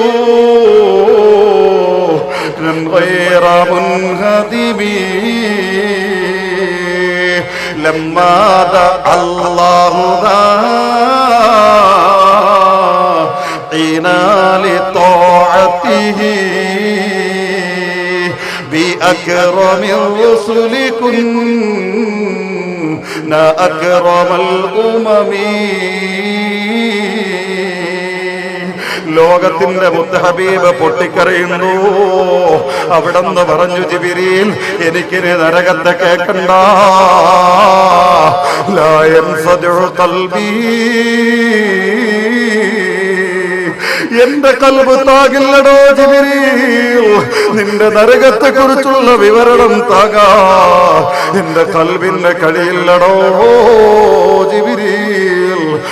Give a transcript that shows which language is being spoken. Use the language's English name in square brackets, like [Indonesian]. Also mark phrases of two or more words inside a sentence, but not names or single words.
[Arabic] روحا غير منهدم لما دعا الله داعينا لطاعته بأكرم الرسل كنا أكرم الأمم. [Malayalam] ലോകത്തിന്റെ മുത്ത് ഹബീബ് പൊട്ടിക്കരയുന്നു. അവിടെന്ന് പറഞ്ഞു, ജിബ്രീൽ എനിക്കിനി നരകത്തെ കേൾക്കണ്ട. [Arabic] لا ينسد قلبي, [Malayalam] എന്റെ കൽബ് താകില്ലടോ ജിബ്രീൽ, നിന്റെ നരകത്തെ കുറിച്ചുള്ള വിവരണം താകാ എന്റെ കൽബിന്റെ കഴിയില്ലടോ ജിബ്രീൽ.